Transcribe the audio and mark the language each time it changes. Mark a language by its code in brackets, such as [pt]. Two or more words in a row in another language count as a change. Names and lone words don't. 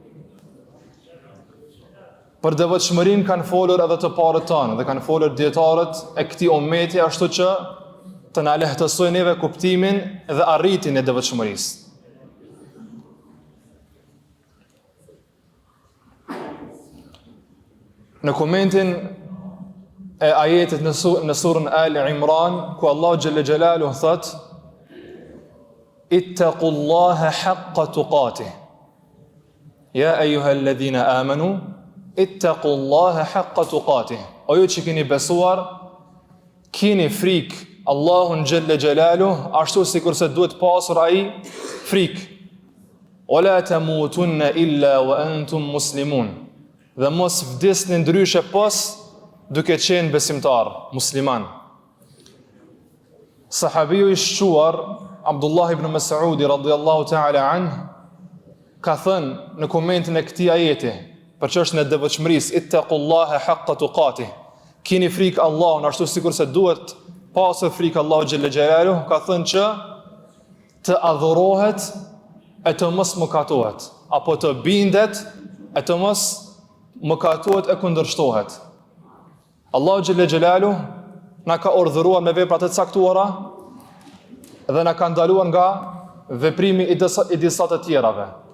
[sq] Për devotshmërinë kanë folur edhe të parët tanë dhe kanë folur dietarët e këtij ummeti, ashtu që të na lehtësojnë neve kuptimin dhe arritjen e devotshmërisë. Në komentin e ajetit në surën Ali Imran, ku Allahu [ar] جل جلاله [sq] thot: [ar] اتقوا الله حق تقاته. يا أيها الذين آمنوا اتقوا الله حق تقاته. [sq] O ju që keni besuar, keni frikë Allahun [ar] جل جلاله [sq] ashtu sikurse duhet pasur ai frikë. [ar] ولا تموتن إلا وأنتم مسلمون. [sq] Dhe mos vdesni ndryshe pas duke qenë besimtar, musliman. Sahabiu i shquar Abdullah ibn Mas'udi [ar] رضي الله تعالى عنه [sq] ka thënë në komentin e këtij ajeti për çështën e devotshmërisë, [ar] اتقوا الله حق تقاته. [sq] Keni frikë Allahun ashtu sikurse duhet pasur frikë Allahu [ar] جل جلاله, [sq] ka thënë që të adhurohet e të mos mëkatohet, apo të bindet e të mos mëkatohet e kundërshtohet. Allahu [ar] جل جلاله [sq] na ka urdhëruar me vepra të caktuara dhe na ka ndaluar nga veprimi i disa të tjerave.